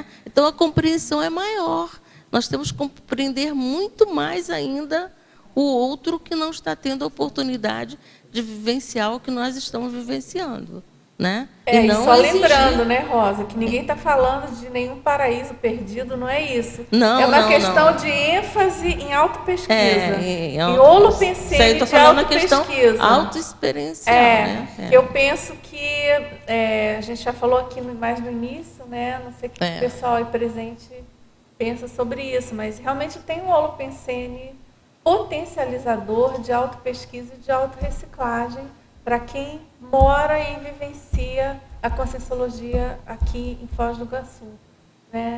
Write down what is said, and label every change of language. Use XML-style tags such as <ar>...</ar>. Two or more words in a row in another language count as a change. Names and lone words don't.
<pt>Então, a compreensão é maior. Nós temos que compreender muito mais ainda o outro que não está tendo a oportunidade de vivenciar o que nós estamos vivenciando, né? E não só exigir... lembrando, né, Rosa, que ninguém está falando de nenhum paraíso perdido, não é isso. Não, é uma questão de ênfase em autopesquisa. Em holopensene de autopesquisa. Autoexperiencial. Eu penso que a gente já falou aqui mais no início, né? Não sei o que o pessoal aí presente pensa sobre isso, mas realmente tem um holopensene potencializador de autopesquisa e de autorreciclagem para quem mora e vivencia a Conscienciologia aqui em Foz do Iguaçu, né?</pt>